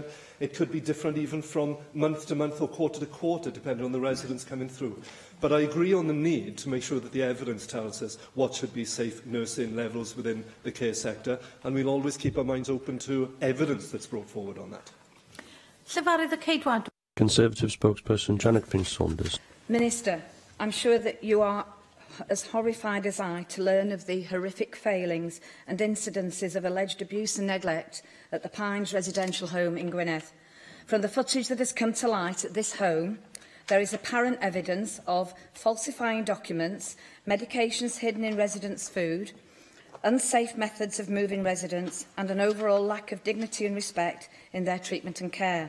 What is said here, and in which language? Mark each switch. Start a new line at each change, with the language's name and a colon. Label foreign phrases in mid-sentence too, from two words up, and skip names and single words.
English: It could be different even from month to month or quarter to quarter, depending on the residents coming through. But I agree on the need to make sure that the evidence tells us what should be safe nursing levels within the care sector, and we'll always keep our minds open to evidence that's brought forward on that.
Welsh: Llefarydd y Ceidwad.
English: Conservative spokesperson Janet Finch-Saunders. Minister, I'm sure that you are as horrified as I to learn of the horrific failings and incidences of alleged abuse and neglect at the Pines residential home in Gwynedd. From the footage that has come to light at this home, there is apparent evidence of falsifying documents, medications hidden in residents' food, unsafe methods of moving residents, and an overall lack of dignity and respect in their treatment and care.